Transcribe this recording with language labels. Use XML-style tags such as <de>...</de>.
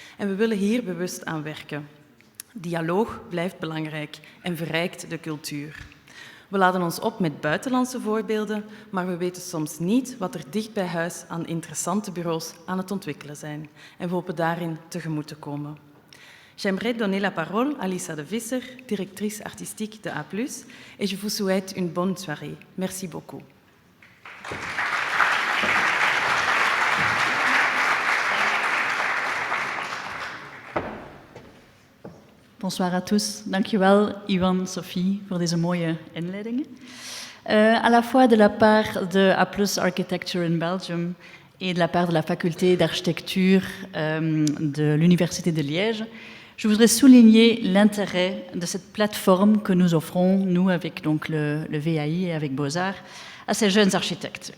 <nl>En we willen hier bewust aan werken. Dialoog blijft belangrijk en verrijkt de cultuur. We laden ons op met buitenlandse voorbeelden, maar we weten soms niet wat er dicht bij huis aan interessante bureaus aan het ontwikkelen zijn. En we hopen daarin tegemoet te komen.</nl> <fr>J'aimerais donner la parole à Lisa de Visser, directrice artistique de A+, et je vous souhaite une bonne soirée. Merci beaucoup. Bonsoir à tous.</fr> <nl>Dankjewel, Ivan, Sophie, voor deze mooie inleidingen.</nl> <fr>à la fois de la part de A+ Architecture in Belgium et de la part de la faculté d'architecture de l'Université de Liège, je voudrais souligner l'intérêt de cette plateforme que nous offrons, nous, avec donc, le VAI et avec BOZAR, à ces jeunes architectes.</fr>